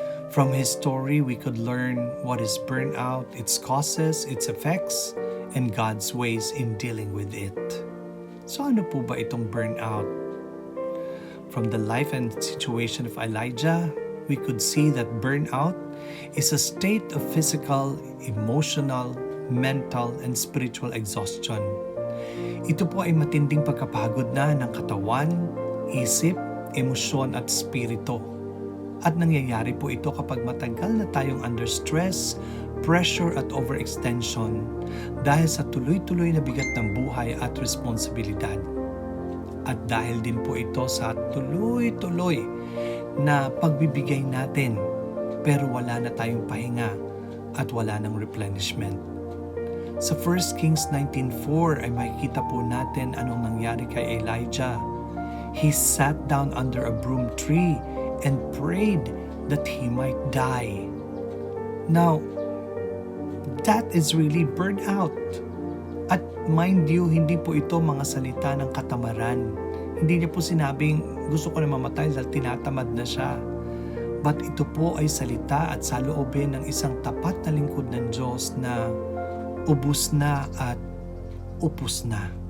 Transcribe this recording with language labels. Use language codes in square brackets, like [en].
[en] From his story, we could learn what is burnout, its causes, its effects, and God's ways in dealing with it. [tl] So ano po ba itong burnout? [en] From the life and situation of Elijah, we could see that burnout is a state of physical, emotional, mental, and spiritual exhaustion. [tl] Ito po ay matinding pagkapagod na ng katawan, isip, emosyon at spirito. At nangyayari po ito kapag matagal na tayong under stress, pressure at overextension dahil sa tuloy-tuloy na bigat ng buhay at responsibilidad. At dahil din po ito sa tuloy-tuloy na pagbibigay natin pero wala na tayong pahinga at wala ng replenishment. Sa 1 Kings 19:4 ay makikita po natin anong nangyari kay Elijah. [en] He sat down under a broom tree and prayed that he might die. Now, that is really burnout. [tl] At [en] mind you, [tl] hindi po ito mga salita ng katamaran. Hindi niya po sinabing gusto ko na mamatay dahil tinatamad na siya. But ito po ay salita at saloobin ng isang tapat na lingkod ng Diyos na ubus na at upos na.